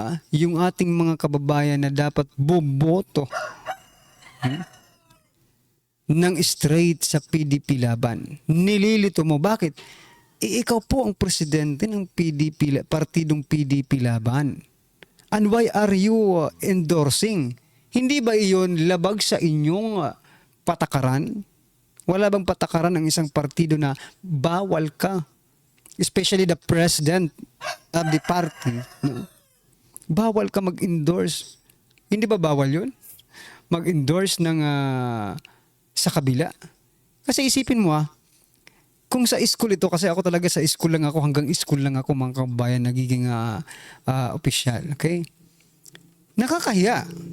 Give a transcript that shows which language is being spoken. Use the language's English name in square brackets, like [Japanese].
[Filipino] Yung ating mga kababayan na dapat boboto ng straight sa PDP Laban. Nililito mo. Bakit? Ikaw po ang presidente ng partidong PDP Laban. [English] And why are you endorsing? [Filipino] Hindi ba iyon labag sa inyong patakaran? Wala bang patakaran ng isang partido na bawal ka? [English] Especially the president of the party. [Filipino] No? Bawal ka mag-endorse. Hindi ba bawal yun? Mag-endorse ng sa kabila. Kasi isipin mo kung sa school ito, kasi ako talaga sa school lang ako, hanggang school lang ako, mga kabayan, nagiging opisyal. Okay? Nakakahiya.